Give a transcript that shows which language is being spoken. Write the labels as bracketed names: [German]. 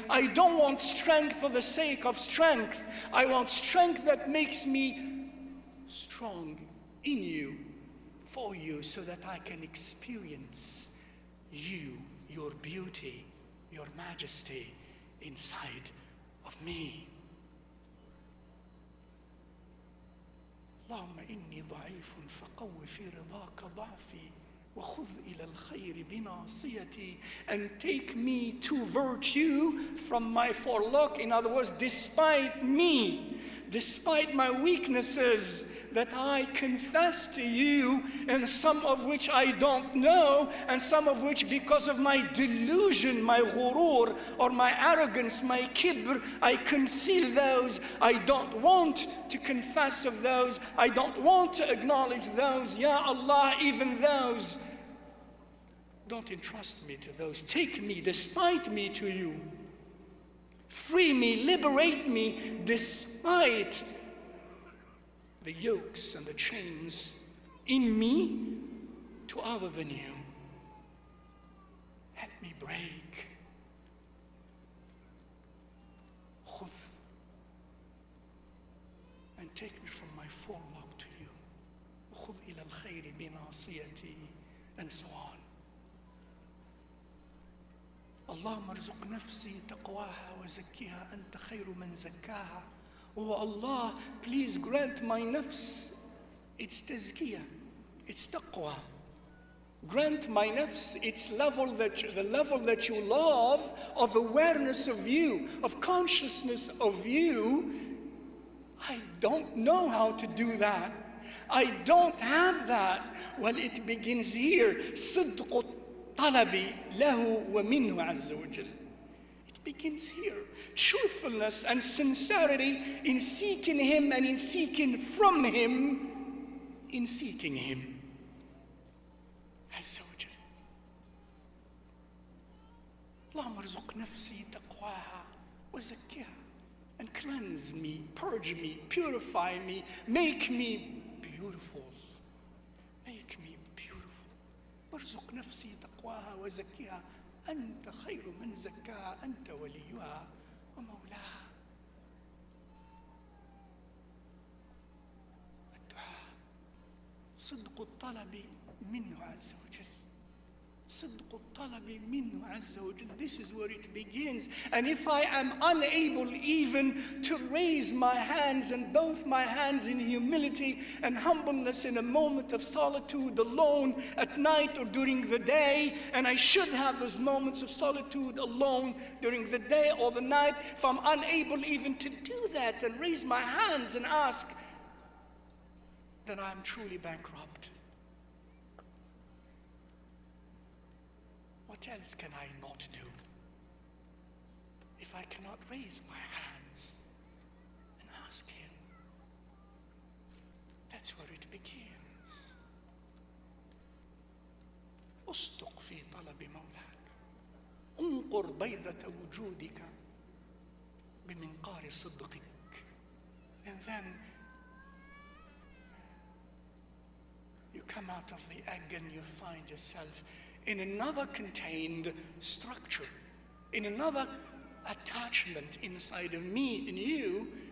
[English] I don't want strength for the sake of strength. I want strength that makes me strong in You, for You, so that I can experience You, Your beauty, Your majesty inside of me. [Arabic] اللهم إني ضعيف فقو في رضاك ضعفي وخذ إلى الخير بناصيتي. [English] And take me to virtue from my forelock. In other words, despite me, despite my weaknesses that I confess to You, and some of which I don't know, and some of which because of my delusion, my ghurur, or my arrogance, my kibr, I conceal those. I don't want to confess of those. I don't want to acknowledge those. Ya Allah, even those, don't entrust me to those. Take me, despite me, to You. Free me, liberate me, despite the yokes and the chains in me to other than You. Help me break. خذ, and take me from my forelock to You. [Arabic] خذ إلى الخير بناصيتي, [English] and so on. [Arabic] اللهم ارزق نفسي تقواها وزكيها أنت خير من زكاها. [English] Oh Allah, please grant my nafs its tazkiyah, its taqwa. Grant my nafs its level the level that You love, of awareness of You, of consciousness of You. I don't know how to do that. I don't have that. Well, it begins here. [Arabic] صدق الطلب له ومنه عز وجل. [English] It begins here. Truthfulness and sincerity in seeking Him and in seeking from Him, in seeking Him. Azza wa Jal. [Arabic] اللهم ارزق نفسي تقواها وزكيها. [English] And cleanse me, purge me, purify me, make me beautiful. Make me beautiful. [Arabic] ارزق نفسي تقواها وزكيها أنت خير من زكاها أنت وليها ومولاها. الدعاء صدق الطلب منه عز وجل. صدق الطلب منه عز وجل. [English] This is where it begins. And if I am unable even to raise my hands and both my hands in humility and humbleness in a moment of solitude alone at night or during the day, and I should have those moments of solitude alone during the day or the night, if I'm unable even to do that and raise my hands and ask, then I'm truly bankrupt. What else can I not do if I cannot raise my hands and ask him? That's where it begins. [Arabic] أصدق في طلب مولاك انقر بيضة وجودك بمنقار صدقك. [English] And then you come out of the egg and you find yourself in another contained structure, in another attachment inside of me, in you,